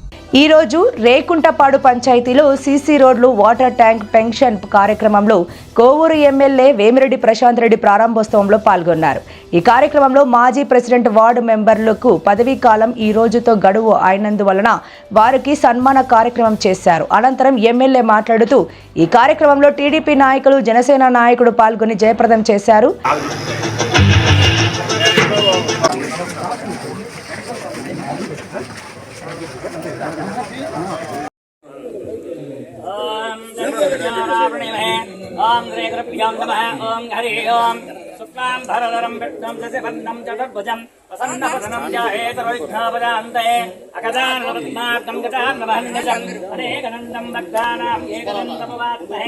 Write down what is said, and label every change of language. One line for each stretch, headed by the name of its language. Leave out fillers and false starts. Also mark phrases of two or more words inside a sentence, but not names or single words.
Telugu: ఈరోజు రేకుంటపాడు పంచాయతీలో
English: CC roads water tank
Telugu: పెన్షన్ కార్యక్రమంలో కోవూరు ఎమ్మెల్యే వేమిరెడ్డి ప్రశాంత్ రెడ్డి ప్రారంభోత్సవంలో పాల్గొన్నారు. ఈ కార్యక్రమంలో మాజీ
English: president ward members
Telugu: పదవీ కాలం ఈ రోజుతో గడువు అయినందువలన వారికి సన్మాన కార్యక్రమం చేశారు. అనంతరం ఎమ్మెల్యే మాట్లాడుతూ ఈ కార్యక్రమంలో టీడీపీ నాయకులు, జనసేన నాయకుడు పాల్గొని జయప్రదం చేశారు.
Sanskrit: ओम श्री गुरुभ्यो नमः। ओम हरि ओम शुक्लां भरधरं विष्णुं शशिवर्णं चतुर्भुजं प्रसन्नवदनं ध्यायेत् अगजाननपद्मार्कं गजाननमहर्निशम् अनेकदन्तं भक्तानाम् एकदन्तमुपास्महे।